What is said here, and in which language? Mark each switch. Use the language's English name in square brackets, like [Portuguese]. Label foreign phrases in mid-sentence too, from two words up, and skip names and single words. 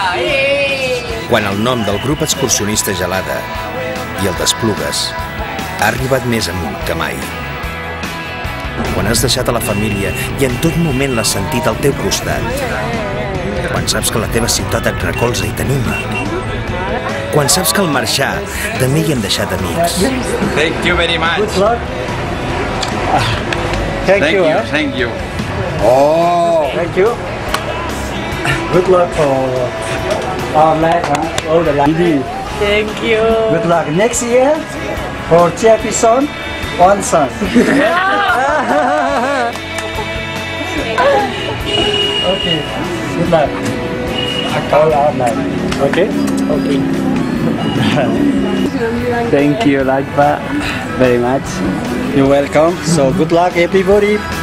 [Catalan] Quan el nom del grup excursionista Gelada i el d'Esplugues ha arribat més amunt que mai. Quan has deixat a la família i en tot moment l'has sentit al teu costat. Quan saps que la teva ciutat et recolza i t'anima. Quan saps que al marxar també hi hem deixat amics. [English] Thank you very much. Thank you. Thank you. Oh. Thank you. Good luck for our life, all the life. Thank you. Good luck next year for Chappie son, one son. Okay. Good luck. All our life. Okay. Okay. Thank you, Lagpa, very much. You're welcome. So good luck, everybody.